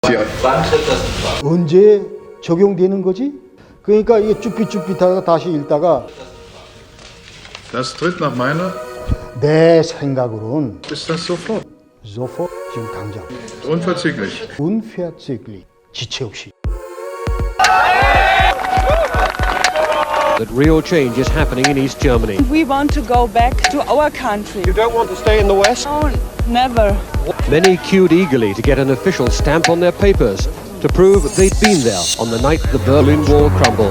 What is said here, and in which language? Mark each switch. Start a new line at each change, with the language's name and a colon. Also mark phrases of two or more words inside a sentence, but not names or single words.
Korean: 언제 적용되는 거지? 그러니까 이게 쭈삣쭈삣하다가 다시 읽다가
German: Das tritt nach meiner
Korean: 내 생각으로는
German: ist das sofort.
Korean: sofort 지금 당장
German: Unverzüglich.
Korean: unverzüglich 지체 없이
English: That real change is happening in East Germany. We want to go back to our country. You don't want to stay in the West? No, never. Many queued eagerly to get an official stamp on their papers to prove they'd been there on the night the Berlin Wall crumbled.